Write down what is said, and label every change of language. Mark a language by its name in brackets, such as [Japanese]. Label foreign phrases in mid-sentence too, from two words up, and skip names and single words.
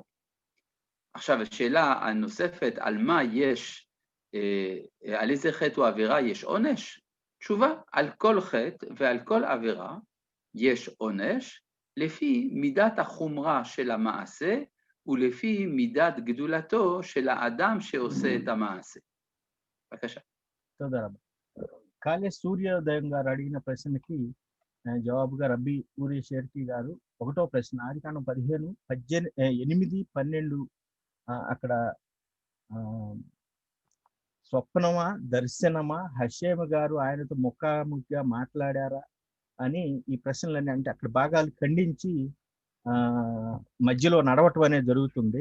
[Hebrew] עכשיו, השאלה הנוספת, על מה יש, על איזה חטא או עבירה יש עונש? תשובה, על כל חטא ועל כל עבירה יש עונש, לפי מידת החומרה של המעשה, ולפי מידת גדולתו של האדם שעושה את המעשה. בבקשה. תודה רבה [Telugu] కాలే సూర్యోదయం గారు అడిగిన ప్రశ్నకి జవాబుగా రబ్బీ ఊరి షేర్కి గారు ఒకటో ప్రశ్న ఆదికాండం 15, 8, 12 అక్కడ స్వప్నమా దర్శనమా హషేమ గారు ఆయనతో ముఖాముఖిగా మాట్లాడారా అని ఈ ప్రశ్నలన్నీ అంటే అక్కడ భాగాలు ఖండించి మధ్యలో నడవటం అనేది జరుగుతుంది.